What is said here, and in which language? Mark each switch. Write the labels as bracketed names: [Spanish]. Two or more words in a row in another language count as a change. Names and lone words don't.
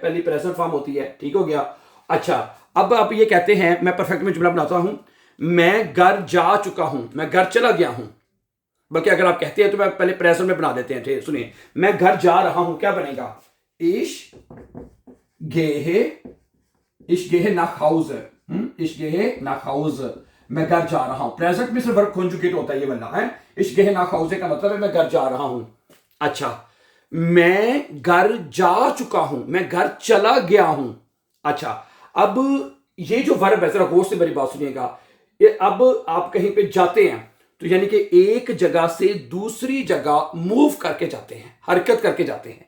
[Urdu] پہلی [English] present form [Urdu] ہوتی ہے، ٹھیک ہو گیا۔ اچھا، اب آپ یہ کہتے ہیں، میں پرفیکٹ میں جملہ بناتا ہوں، میں گھر جا چکا ہوں، میں گھر چلا گیا ہوں. بلکہ اگر آپ کہتے ہیں تو میں پہلے پریزنٹ میں بنا دیتے ہیں. ٹھیک، سنیے، میں گھر جا رہا ہوں، کیا بنے گا? [German] Ich gehe, ich gehe nach Hause, ich gehe nach Hause. [Urdu] میں گھر جا رہا ہوں، پریزنٹ میں صرف [English] verb conjugate [Urdu] ہوتا ہے، یہ والا ہے. [German] ich gehe nach Hause [Urdu] کا مطلب ہے میں گھر جا رہا ہوں. اچھا، میں گھر جا چکا ہوں، میں گھر چلا گیا ہوں. اچھا، اب یہ جو ورب ہے، ذرا غور سے میری بات سنیے گا. یہ اب آپ کہیں پہ جاتے ہیں تو یعنی کہ ایک جگہ سے دوسری جگہ موو کر کے جاتے ہیں، حرکت کر کے جاتے ہیں.